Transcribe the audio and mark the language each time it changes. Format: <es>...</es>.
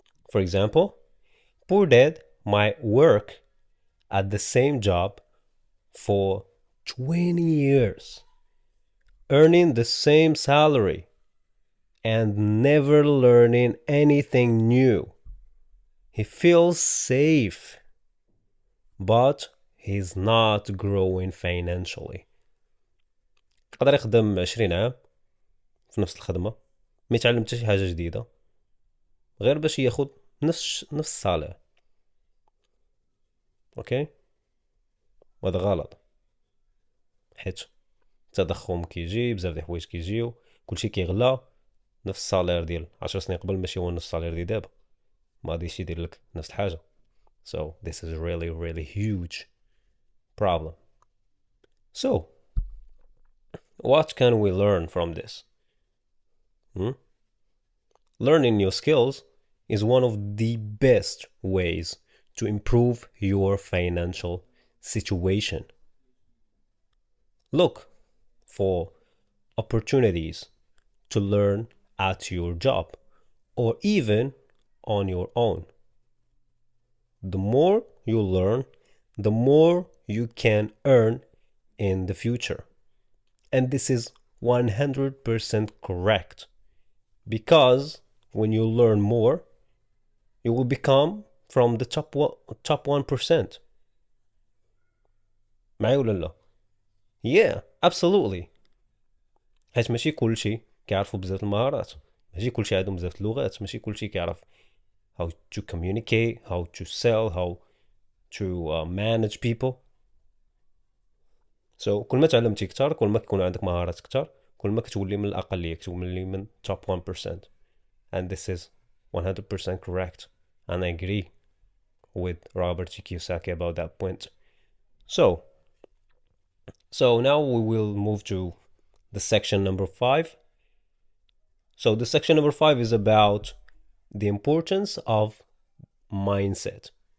<en>For example, poor dad might work at the same job for 20 years, earning the same salary and never learning anything new. He feels safe, but he's not growing financially.</en> <ar>يقدر يخدم 20 عام في نفس الخدمة، ما يتعلم حتى شي حاجة جديدة غير باش ياخد نفس الصالير. اوكي، وهذا غلط، حيت التضخم كيجي، بزاف ديال الحوايج كيجيو، كلشي كيغلى. نفس الصالير ديال 10 سنين قبل ماشي هو نفس الصالير ديال دابا، ما غاديش يدير لك نفس الحاجة.</ar> <en>So this is a really, really huge problem. So what can we learn from this? Learning new skills is one of the best ways to improve your financial situation. Look for opportunities to learn at your job or even on your own. The more you learn, the more you can earn in the future. And this is 100% correct, because when you learn more, you will become from the top 1%.</en> <ar>معايا ولا لا؟</ar> <en>Yeah, absolutely.</en> <ar>حيت ماشي كلشي كيعرفوا بزاف المهارات، ماشي كلشي عندهم بزاف اللغات، ماشي كلشي كيعرف</ar> <en>how to communicate, how to sell, how to manage people.</en> <ar>So كل ما تعلمتي كتر، كل ما كيكون عندك مهارات كتر، كل ما كتولي من الأقلية، كتولي من top 1%.</ar> <en>And this is 100% correct. And I agree with Robert Kiyosaki about that point. So now we will move to the section number 5. So the section number 5 is about the importance of mindset.</en>